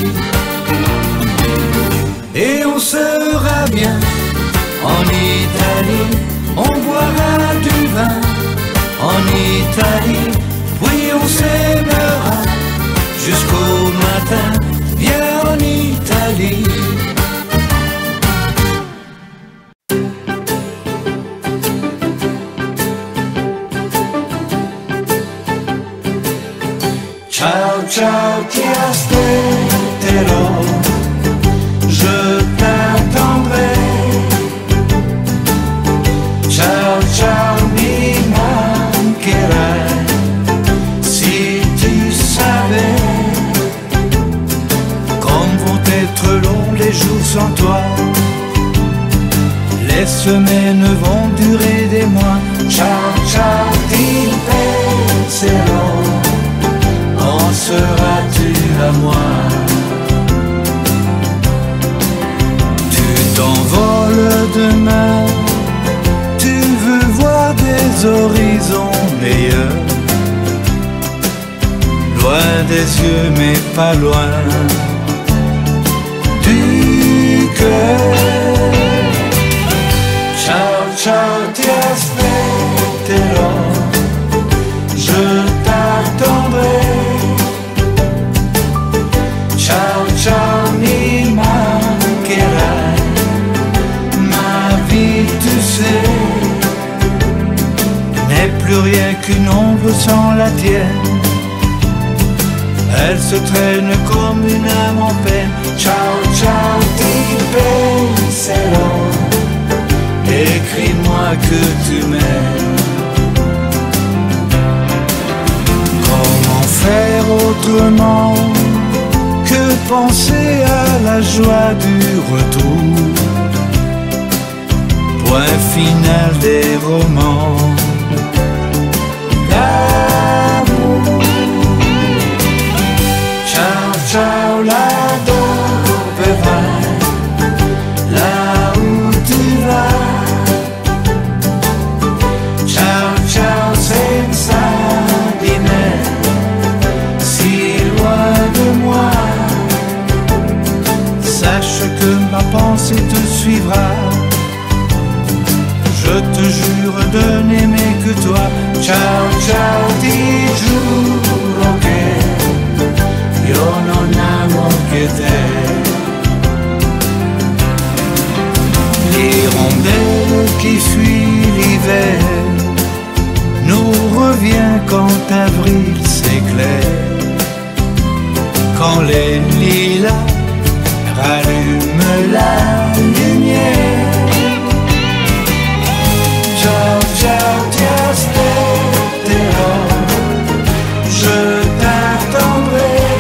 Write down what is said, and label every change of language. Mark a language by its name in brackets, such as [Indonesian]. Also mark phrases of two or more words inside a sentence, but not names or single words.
[French] Et on sera bien en Italie, on boira du vin en Italie, puis on s'aimera jusqu'au matin. Viens en Italie. [Italian] Ciao, ciao, ti aspetterò, [French] je t'attendrai. [Italian] Ciao, ciao, mi mancherai, [French] si tu savais comme vont être longs les jours sans toi. Les semaines vont durer des mois. [Italian] Ciao, ciao, ti penserò. [French] Quand seras-tu à moi? Tu t'envoles demain, tu veux voir des horizons meilleurs, loin des yeux mais pas loin du cœur. [Italian] Ciao, ciao, ti aspetterò, [French] je t'attendrai. [Italian] Ciao, ciao, mi mancherai, [French] ma vie tu sais n'est plus rien qu'une ombre sans la tienne. Elle se traîne comme une âme en peine. [Italian] Ciao, ciao, ti penserò, [French] écris-moi que tu m'aimes. Comment faire autrement que penser à la joie du retour, point final des romans d'amour. [Italian] Ciao, ciao, là dove vai, [French] là où tu vas. [Italian] Ciao, ciao, senza di me, [French] si loin de moi. Sache que ma pensée te suivra. Je te jure de n'aimer que toi. [Italian] Ciao, ciao, ti giuro che io non amo che te. [French] L'hirondelle qui fuit l'hiver nous revient quand avril s'éclaire, quand les lilas rallume la lumière. [Italian] Ciao, ciao, ti aspetterò, [French] je t'attendrai.